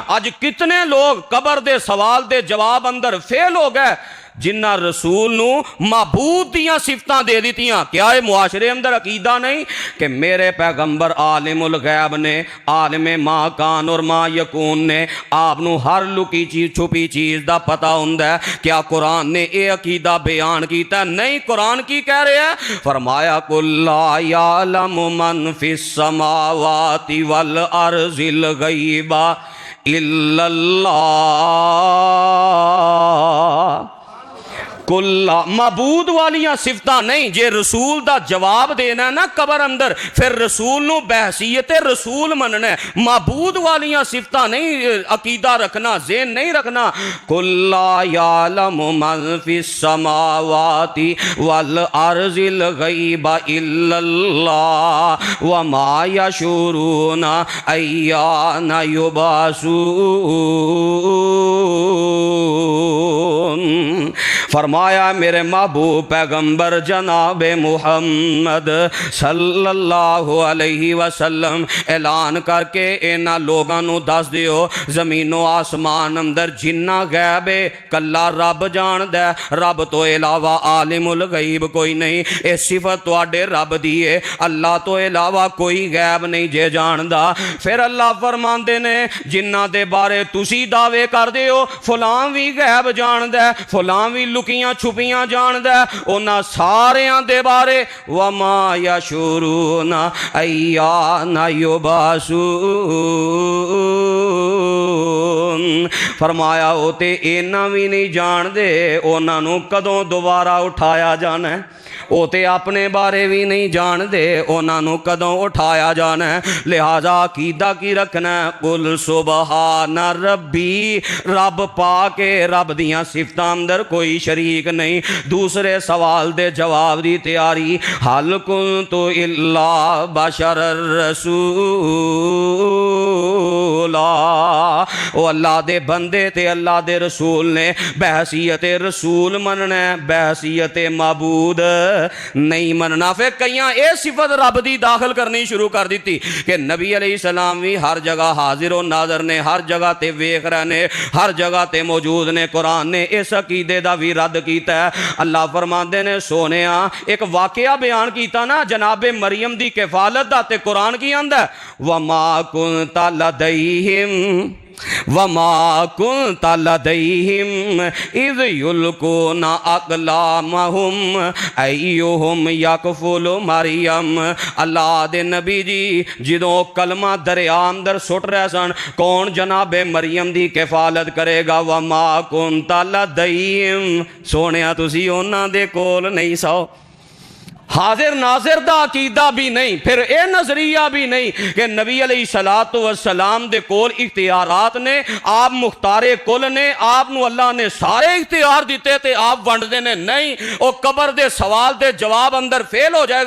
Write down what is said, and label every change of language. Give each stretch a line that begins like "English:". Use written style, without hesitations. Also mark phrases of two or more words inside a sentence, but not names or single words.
Punjabi: آج کتنے لوگ قبر دے سوال دے جواب اندر فیل ہو گئے جنہ رسول نو معبود دیاں صفتاں دے دیتیاں۔ کیا ہے معاشرے اندر عقیدہ نہیں کہ میرے پیغمبر عالم الغیب نے، عالم ما کان اور ما یکون نے، آپ نو ہر لکی چیز چھپی چیز دا پتہ ہوندا ہے۔ کیا قرآن نے اے عقیدہ بیان کیتا ہے؟ نہیں، قرآن کی کہہ رہے ہیں؟ فرمایا
Arabic: قُل لَا يَعْلَمُ مَنْ فِي السَّمَاوَاتِ وَالْأَرْضِ الْغَيْبَ إِلَّا اللَّهُ
Punjabi: کل معبود والیاں صفتاں نہیں، جے رسول دا جواب دینا ہے نا قبر اندر، پھر رسول نو بحثیت رسول مننا ہے، معبود والیاں صفتاں نہیں عقیدہ رکھنا، ذہن نہیں رکھنا۔
Arabic: قل لا یعلم من فی السماوات والارض الغیب الا اللہ وما یشعرون ایان یبعثون۔
Punjabi: فرمایا میرے محبوب پیغمبر جناب محمد
Arabic: صلی اللہ علیہ وسلم
Punjabi: اعلان کر کے انہاں لوگاں نو دس دیو زمین و آسمان اندر جنہ غیب ہے کلا رب جاندہ ہے، رب تو علاوہ عالم الغیب کوئی نہیں، اے صفت تواڈے رب دی ہے، اللہ تو علاوہ کوئی غیب نہیں جے جاندہ۔ پھر اللہ فرماندے نے جنہ دے بارے تسی دعوے کر دیو فلاں بھی غیب جاندہ ہے، فلاں بھی لکیاں چھپیاں جاندہ ہے، انہاں ساریاں دے بارے
Arabic: وما یشعرون ایان یبعثون۔
Punjabi: فرمایا ہوتے اینا بھی نہیں جان دے انہاں نو کدوں دوبارہ اٹھایا جانا ہے، وہ تے اپنے بارے بھی نہیں جان دے انہاں نو کدوں اٹھایا جانا ہے، لہذا عقیدہ کی رکھنا ہے
Arabic: قل سبحان ربی،
Punjabi: رب پاک رب دیاں صفتاں اندر کوئی شریک نہیں۔ دوسرے سوال دے جواب دی تیاری،
Arabic: حل کنت الا بشر الرسولا،
Punjabi: او اللہ دے بندے تے اللہ دے رسول نے بحثیت رسول مننا ہے، بحثیت معبود نہیں مننا۔ پھر کئیاں اے صفت رب دی داخل کرنی شروع کر دیتی کہ نبی
Arabic: علیہ السلام
Punjabi: بھی ہر جگہ حاضر و ناظر نے، ہر جگہ تے ویکھ رہے نے، ہر جگہ تے موجود نے۔ قرآن نے اس عقیدے دا بھی رد کیتا ہے۔ اللہ فرماندے نے سونیا ایک واقعہ بیان کیتا نا جناب مریم دی کفالت دا، تے قرآن کی آندا ہے
Arabic: وما کنت لدیہم وما کنت لدیہم اذ یلقون اقلامہم ایہم یکفل مریم۔
Punjabi: اللہ دے نبی جی جدوں کلمہ دریا اندر سٹ رہے سن کون جناب مریم دی کفالت کرے گا،
Arabic: وما کنت لدیہم،
Punjabi: سونیا تسی انہاں دے کول نہیں سو، حاضر ناظر دا عقیدہ بھی نہیں، پھر اے نظریہ بھی نہیں کہ نبی
Arabic: علیہ السلام
Punjabi: دے کول اختیارات نے، آپ مختار کل نے، آپ نو اللہ نے سارے اختیار دیتے تے آپ ونڈ دینے نہیں، او قبر دے سوال دے جواب اندر فیل ہو جائے گا۔